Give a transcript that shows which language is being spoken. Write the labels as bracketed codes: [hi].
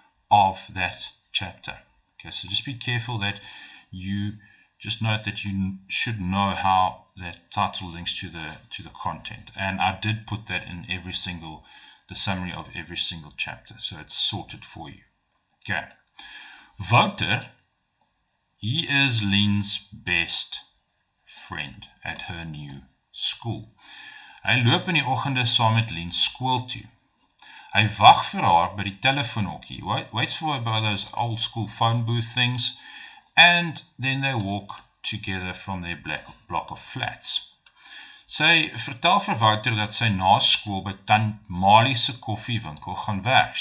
[en] of that chapter. Okay, so just be careful that you just note that you should know how that title links to the content. And I did put that in the summary of every single chapter, so it's sorted for you. Okay. Wouter, he is Lien's best friend at her new school. [af] Hy loop in die oggende saam met Lien skool toe. Hy wag vir haar by die telefoonhokkie, [en] waits for her by those old school phone booth things, and then they walk together from their block of flats. [af] Sy vertel vir Wouter dat sy na skool by Tant Mali se koffiewinkel gaan werk.